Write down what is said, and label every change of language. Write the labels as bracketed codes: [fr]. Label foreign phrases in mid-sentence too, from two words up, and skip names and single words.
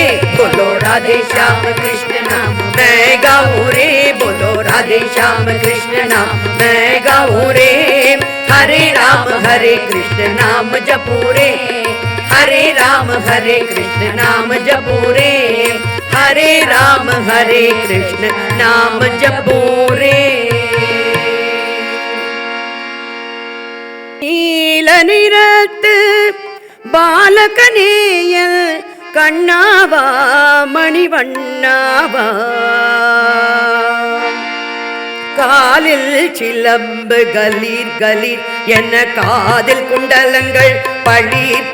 [hi] बोलो राधे श्याम कृष्ण नाम मैं गाऊं रे, बोलो राधे श्याम कृष्ण नाम मैं गाऊं रे। हरे कृष्ण नाम जपो रे, हरे कृष्ण नाम जपो रे, हरे कृष्ण नाम जपो रे। [ta] நீல நிறத்து பாலகனேயல் கண்ணாவா மணிவண்ணாவா, காலில் சிலம்பு கலீர் கலீர் என்ன காதில் குண்டலங்கள் பளீர்